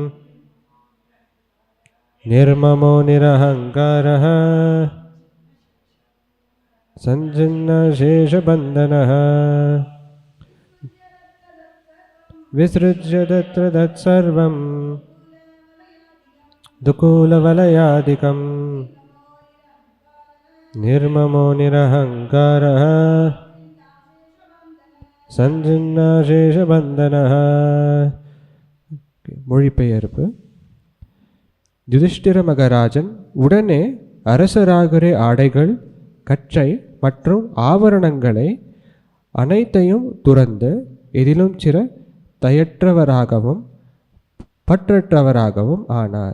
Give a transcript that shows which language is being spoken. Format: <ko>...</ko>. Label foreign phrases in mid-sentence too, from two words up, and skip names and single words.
<sa>निर्ममो निरहङ्कारः सञ्चिन्नाशेषबन्धनः विसृज्य तत्र तत्सर्वं दुकूलवलयादिकं निर्ममो निरहङ्कारः सञ्चिन्नाशेषबन्धनः.</sa> <ta>மொழிபெயர்ப்பு. யுதிஷ்டிர மகாராஜன் உடனே அரசராகிற ஆடைகள், கச்சை மற்றும் ஆபரணங்களை அனைத்தையும் துறந்து எதிலும் சிற தயற்றவராகவும் பற்றற்றவராகவும் ஆனார்.</ta>